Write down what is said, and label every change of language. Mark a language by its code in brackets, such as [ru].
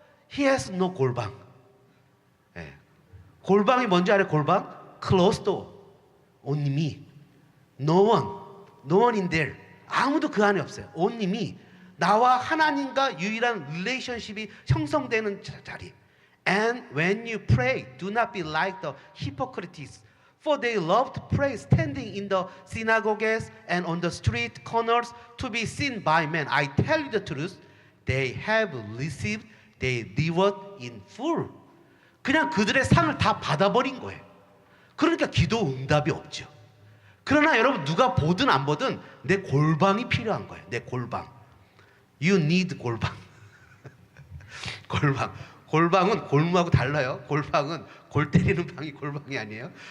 [en] He has no 골방. [ko] 네. 골방이 뭔지 알아요? 골방? [en] Closed door. Only me. No one. No one in there. [ko] 아무도 그 안에 없어요. [en] Only me. [ko] 나와 하나님과 유일한 릴레이션십이 형성되는 자리. [en] And when you pray, do not be like the hypocrites. For they love to pray standing in the synagogues and on the street corners to be seen by men. I tell you the truth. They have received their reward in full. [ko] 그냥 그들의 상을 다 받아버린 거예요. 그러니까 기도 응답이 없죠. 그러나 여러분 누가 보든 안 보든 내 골방이 필요한 거예요. 내 골방. [en] You need [ko] 골방. 골방. 골방은 골무하고 달라요. 골방은 골 때리는 방이 골방이 아니에요.